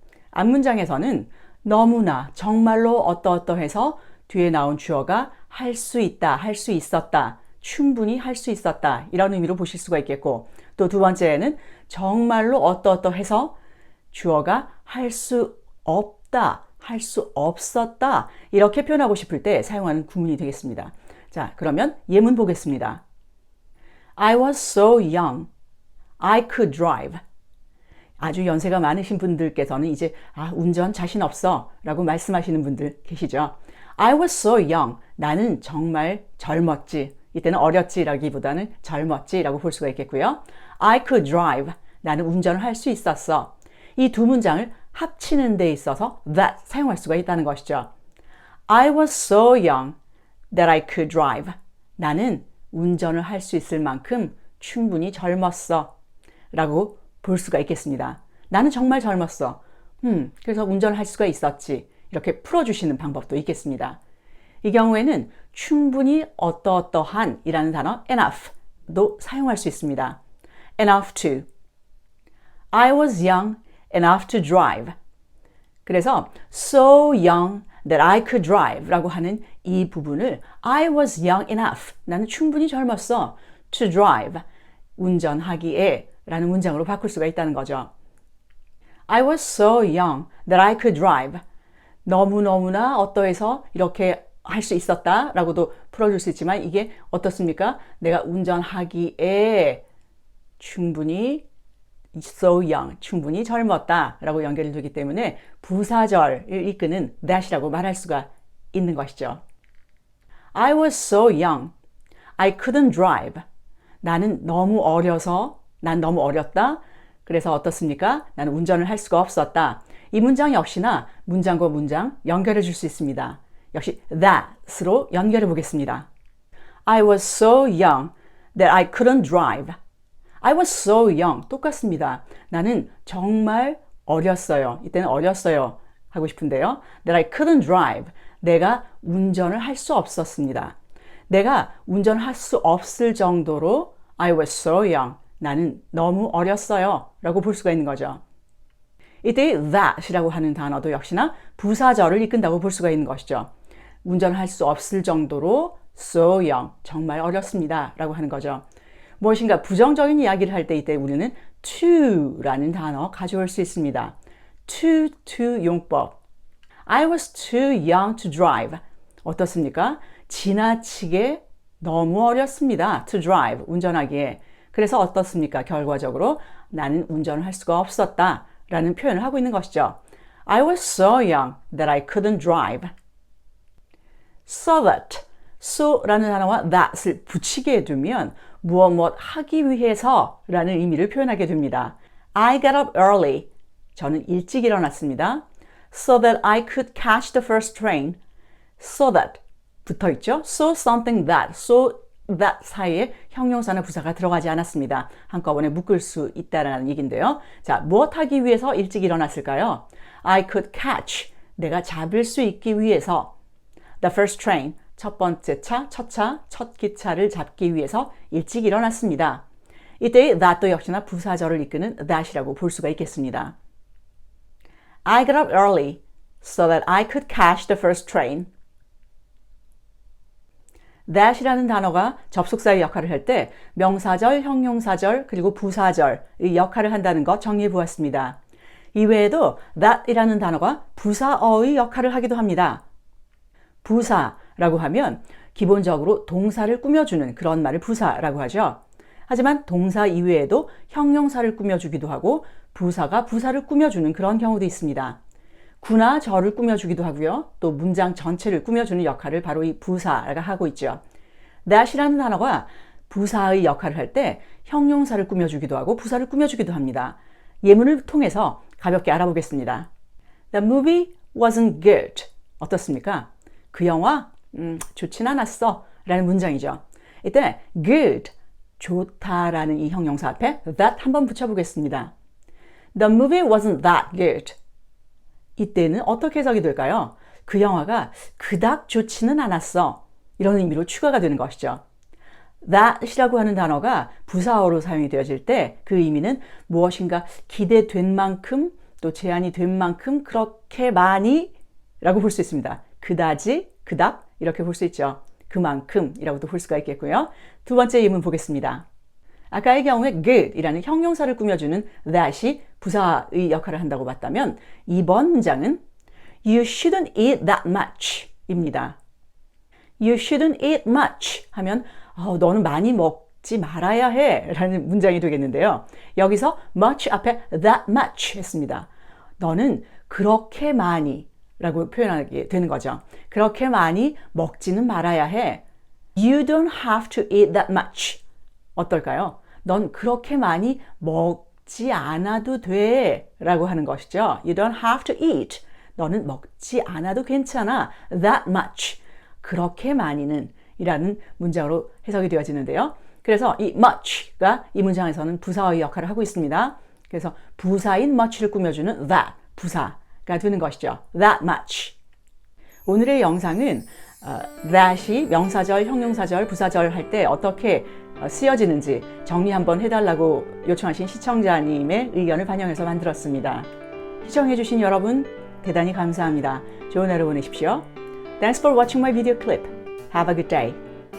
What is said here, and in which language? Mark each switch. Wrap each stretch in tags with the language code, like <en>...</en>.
<ko>앞문장에서는 너무나 정말로 어떠어떠해서 뒤에 나온 주어가 할 수 있다, 할 수 있었다, 충분히 할 수 있었다 이런 의미로 보실 수가 있겠고, 또 두 번째에는 정말로 어떠어떠해서 주어가 할 수 없다, 할 수 없었다 이렇게 표현하고 싶을 때 사용하는 구문이 되겠습니다. 자, 그러면 예문 보겠습니다.</ko> <en>I was so young, I could drive.</en> <ko>아주 연세가 많으신 분들께서는 이제 운전 자신 없어 라고 말씀하시는 분들 계시죠.</ko> <en>I was so young,</en> <ko>나는 정말 젊었지. 이때는 어렸지 라기보다는 젊었지 라고 볼 수가 있겠고요.</ko> <en>I could drive,</en> <ko>나는 운전을 할 수 있었어. 이 두 문장을 합치는 데 있어서 that 사용할 수가 있다는 것이죠.</ko> <en>I was so young that I could drive.</en> <ko>나는 운전을 할 수 있을 만큼 충분히 젊었어 라고 볼 수가 있겠습니다. 나는 정말 젊었어. 그래서 운전을 할 수가 있었지. 이렇게 풀어주시는 방법도 있겠습니다. 이 경우에는 충분히 어떠어떠한 이라는 단어 enough도 사용할 수 있습니다.</ko> <en>enough to. I was young enough to drive.</en> <ko>그래서</ko> <en>so young that I could drive</en> <ko>라고 하는 이 부분을</ko> <en>I was young enough,</en> <ko>나는 충분히 젊었어,</ko> <en>to drive,</en> <ko>운전하기에 라는 문장으로 바꿀 수가 있다는 거죠.</ko> <en>I was so young that I could drive.</en> <ko>너무너무나 어떠해서 이렇게 할 수 있었다 라고도 풀어줄 수 있지만 이게 어떻습니까? 내가 운전하기에 충분히</ko> <en>so young,</en> <ko>충분히 젊었다 라고 연결이 되기 때문에 부사절을 이끄는 that이라고 말할 수가 있는 것이죠.</ko> <en>I was so young, I couldn't drive.</en> <ko>나는 너무 어려서, 난 너무 어렸다. 그래서 어떻습니까? 나는 운전을 할 수가 없었다. 이 문장 역시나 문장과 문장 연결해 줄 수 있습니다. 역시 that으로 연결해 보겠습니다.</ko> <en>I was so young that I couldn't drive. I was so young.</en> <ko>똑같습니다. 나는 정말 어렸어요. 이때는 어렸어요 하고 싶은데요.</ko> <en>That I couldn't drive.</en> <ko>내가 운전을 할 수 없었습니다. 내가 운전할 수 없을 정도로</ko> <en>I was so young.</en> <ko>나는 너무 어렸어요 라고 볼 수가 있는 거죠. 이때 that이라고 하는 단어도 역시나 부사절을 이끈다고 볼 수가 있는 것이죠. 운전할 수 없을 정도로</ko> <en>so young,</en> <ko>정말 어렸습니다 라고 하는 거죠. 무엇인가 부정적인 이야기를 할 때 이때 우리는 to라는 단어 가져올 수 있습니다.</ko> <en>to 용법. I was too young to drive.</en> <ko>어떻습니까? 지나치게 너무 어렸습니다.</ko> <en>to drive,</en> <ko>운전하기에. 그래서 어떻습니까? 결과적으로 나는 운전을 할 수가 없었다 라는 표현을 하고 있는 것이죠.</ko> <en>I was so young that I couldn't drive.</en> <ko>So that, so라는 단어와 that을 붙이게 두면 무엇 하기 위해서 라는 의미를 표현하게 됩니다.</ko> <en>I got up early.</en> <ko>저는 일찍 일어났습니다.</ko> <en>So that I could catch the first train. So that</en> <ko>붙어있죠. So something that, so that 사이에 형용사나 부사가 들어가지 않았습니다. 한꺼번에 묶을 수 있다는 얘기인데요. 자, 무엇 하기 위해서 일찍 일어났을까요?</ko> <en>I could catch,</en> <ko>내가 잡을 수 있기 위해서</ko> <en>the first train,</en> <ko>첫 번째 차, 첫 기차를 잡기 위해서 일찍 일어났습니다. 이때의 that도 역시나 부사절을 이끄는 that이라고 볼 수가 있겠습니다.</ko> <en>I got up early so that I could catch the first train.</en> <ko>that이라는 단어가 접속사의 역할을 할 때 명사절, 형용사절, 그리고 부사절의 역할을 한다는 것 정리해 보았습니다. 이외에도 that이라는 단어가 부사어의 역할을 하기도 합니다. 부사라고 하면 기본적으로 동사를 꾸며주는 그런 말을 부사라고 하죠. 하지만 동사 이외에도 형용사를 꾸며주기도 하고 부사가 부사를 꾸며주는 그런 경우도 있습니다. 구나 절을 꾸며주기도 하고요. 또 문장 전체를 꾸며주는 역할을 바로 이 부사가 하고 있죠. that이라는 단어가 부사의 역할을 할 때 형용사를 꾸며주기도 하고 부사를 꾸며주기도 합니다. 예문을 통해서 가볍게 알아보겠습니다.</ko> <en>The movie wasn't good.</en> <ko>어떻습니까? 그 영화 좋진 않았어 라는 문장이죠. 이때 good, 좋다라는 이 형용사 앞에 that 한번 붙여보겠습니다.</ko> <en>The movie wasn't that good.</en> <ko>이때는 어떻게 해석이 될까요? 그 영화가 그닥 좋지는 않았어. 이런 의미로 추가가 되는 것이죠. that이라고 하는 단어가 부사어로 사용이 되어질 때 그 의미는 무엇인가 기대된 만큼 또 제한이 된 만큼 그렇게 많이 라고 볼 수 있습니다. 그다지, 그닥 이렇게 볼 수 있죠. 그만큼이라고도 볼 수가 있겠고요. 두 번째 예문 보겠습니다. 아까의 경우에 good이라는 형용사를 꾸며주는 that이 부사의 역할을 한다고 봤다면 이번 문장은</ko> <en>You shouldn't eat that much</en> <ko>입니다.</ko> <en>You shouldn't eat much</en> <ko>하면 너는 많이 먹지 말아야 해 라는 문장이 되겠는데요. 여기서 much 앞에</ko> <en>that much</en> <ko>했습니다. 너는 그렇게 많이 라고 표현하게 되는 거죠. 그렇게 많이 먹지는 말아야 해.</ko> <en>You don't have to eat that much.</en> <ko>어떨까요? 넌 그렇게 많이 먹지 않아도 돼 라고 하는 것이죠.</ko> <en>You don't have to eat.</en> <ko>너는 먹지 않아도 괜찮아.</ko> <en>That much.</en> <ko>그렇게 많이는 이라는 문장으로 해석이 되어지는데요. 그래서 이 much가 이 문장에서는 부사의 역할을 하고 있습니다. 그래서 부사인 much를 꾸며주는 that, 부사가 되는 것이죠.</ko> <en>That much.</en> <ko>오늘의 영상은 that이 명사절, 형용사절, 부사절 할 때 어떻게 쓰여지는지 정리 한번 해달라고 요청하신 시청자님의 의견을 반영해서 만들었습니다. 시청해주신 여러분 대단히 감사합니다. 좋은 하루 보내십시오.</ko> <en>Thanks for watching my video clip. Have a good day.</en>